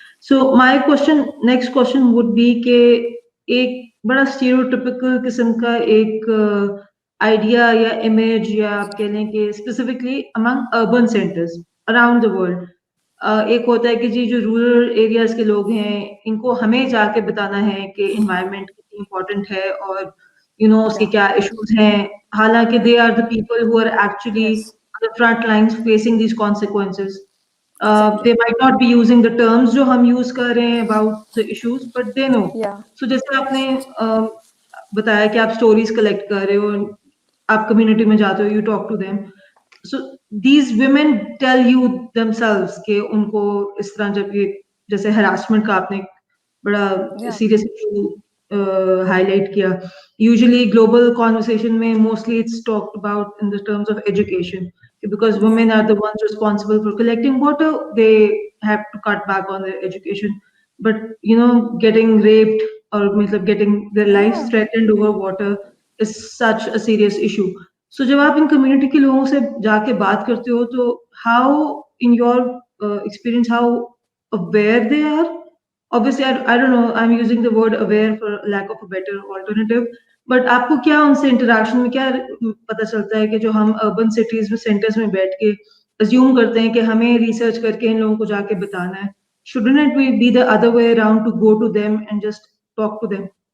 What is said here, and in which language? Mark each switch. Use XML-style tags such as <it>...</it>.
<en>so my next question would be</en> <hi>के एक बड़ा स्टीरियोटिपिकल किस्म का एक आइडिया या इमेज या आप कह लें कि specifically</hi> <en>among urban centres around the world</en> <hi>एक होता है कि जी जो रूरल एरियाज के लोग हैं इनको हमें जाके बताना है कि इन्वायरमेंट कितनी इंपॉर्टेंट है और you know उसके क्या issues हैं, हालांकि</hi> <en>they are the people who are actually on the front lines facing these consequences. They might not be using the terms</en> <hi>जो हम use कर रहे हैं</hi> <en>about the issues, but they know.</en> <hi>So जैसे आपने बताया कि आप stories collect कर रहे हो, आप community में जाते हो,</hi> <en>you talk to them. So these women tell you themselves</en> <hi>कि उनको इस तरह जब ये जैसे harassment का आपने बड़ा serious issue highlight किया. Usually global conversation में</hi> <en>mostly it's talked about in the terms of education, because women are the ones responsible for collecting water, they have to cut back on their education. But you know getting raped or</en> <hi>मतलब</hi> <en>getting their lives threatened over water is such a serious issue.</en> <hi>So जब आप इन community के लोगों से जाके बात करते हो तो</hi> <en>how in your experience how aware they are obviously I don't know, I'm using the word aware for lack of a better alternative, but</en> <hi>आपको क्या उनसे इंटरेक्शन में क्या पता चलता है कि जो हम अर्बन सिटीज में सेंटर्स में बैठ के अज्यूम करते हैं कि हमें रिसर्च करके इन लोगों को जाके बताना है,</hi> <en>shouldn't it be the other way around to go to them and just talk to them?</en>